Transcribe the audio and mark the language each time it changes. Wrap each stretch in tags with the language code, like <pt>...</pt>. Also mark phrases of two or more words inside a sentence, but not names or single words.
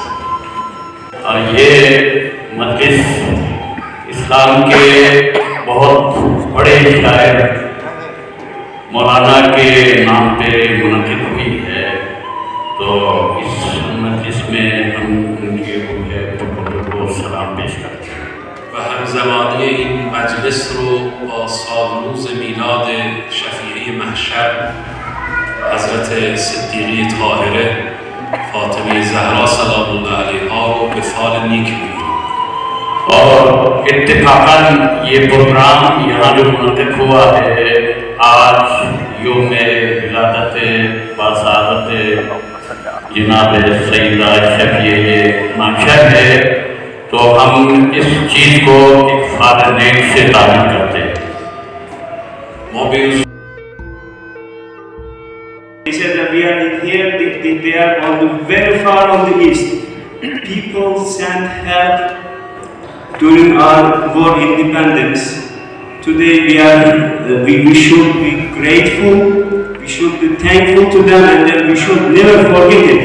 <ur>یہ مجلس اسلام کے بہت بڑے شاعر مولانا کے نام پہ منعقد ہوئی ہے، تو اس مجلس میں ہم ان کی روح کو سلام پیش کرتے ہیں۔</ur> <fa>و همزمانی این مجلس رو با سالروز میلاد شفیعی محشر حضرت صدیقه طاهره فاطمه زهرا</fa> <ar>سلام الله علیہا</ar> <fa>رو به فال نیک می‌گیریم۔</fa> <ur>اور اتفاقاً یہ پروگرام یہاں جو منعقد ہوا ہے آج یوم ولادت باسعادت جناب سیدہ شفیعہ محشر ہے، تو ہم اس چیز کو ایک فال نیک سے تعبیر کرتے ہیں۔</ur> <fa>ما به</fa> <en>He said that we are in here, they are on the very far on the east. People sent help during our war independence. Today we should be grateful, we should be thankful to them, and then we should never forget it.</en>